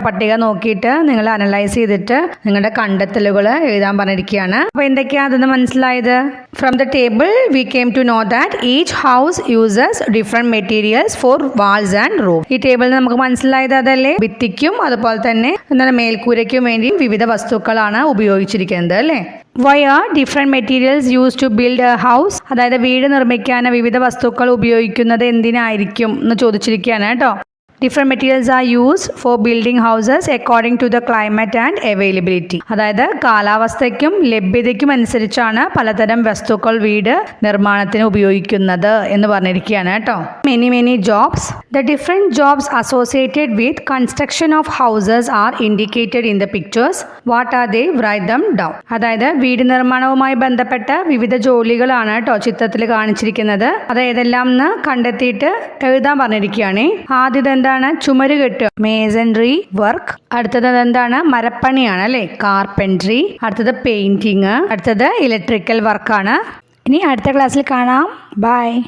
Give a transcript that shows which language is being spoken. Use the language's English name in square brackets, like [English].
[Malayalam] പട്ടിക നോക്കിയിട്ട് നിങ്ങൾ അനലൈസ് ചെയ്തിട്ട് നിങ്ങളുടെ കണ്ടെത്തലുകൾ എഴുതാൻ പറഞ്ഞിരിക്കുകയാണ്. അപ്പൊ എന്തൊക്കെയാ അതെന്ന് മനസ്സിലായത്? [English] From the table we came to know that each house uses different materials for walls and roof. [Malayalam] ഈ ടേബിളിൽ നമുക്ക് മനസ്സിലായത് അതല്ലേ, ഭിത്തിക്കും അതുപോലെ തന്നെ എന്താണ് മേൽക്കൂരയ്ക്കും വേണ്ടി വിവിധ വസ്തുക്കളാണ് ഉപയോഗിച്ചിരിക്കുന്നത് അല്ലേ. [English] Why are different materials used to build a house? [Malayalam] അതായത് വീട് നിർമ്മിക്കാൻ വിവിധ വസ്തുക്കൾ ഉപയോഗിക്കുന്നത് എന്തിനായിരിക്കും എന്ന് ചോദിച്ചിരിക്കുകയാണ് കേട്ടോ. [English] Different materials are used for building houses according to the climate and availability. [Malayalam] അതായത് കാലാവസ്ഥയ്ക്കും ലഭ്യതയ്ക്കും അനുസരിച്ചാണ് പലതരം വസ്തുക്കൾ വീട് നിർമ്മാണത്തിന് ഉപയോഗിക്കുന്നത് എന്ന് പറഞ്ഞിരിക്കുകയാണ് കേട്ടോ. [English] Many jobs. The different jobs associated with construction of houses are indicated in the pictures. What are they? Write them down. [Malayalam] അതായത് വീട് നിർമ്മാണവുമായി ബന്ധപ്പെട്ട വിവിധ ജോലികളാണ് കേട്ടോ ചിത്രത്തിൽ കാണിച്ചിരിക്കുന്നത്. അത് ഏതെല്ലാം എന്ന് കണ്ടെത്തിയിട്ട് എഴുതാൻ പറഞ്ഞിരിക്കുകയാണ്. ആദ്യത്തെ എന്താണ്, ചുമരുകെട്ട്, മേസൺറി വർക്ക്. അടുത്തത് എന്താണ്, മരപ്പണിയാണ് അല്ലെ, കാർപെൻട്രി. അടുത്തത് പെയിന്റിങ്. അടുത്തത് ഇലക്ട്രിക്കൽ വർക്കാണ്. ഇനി അടുത്ത ക്ലാസ്സിൽ കാണാം. ബൈ.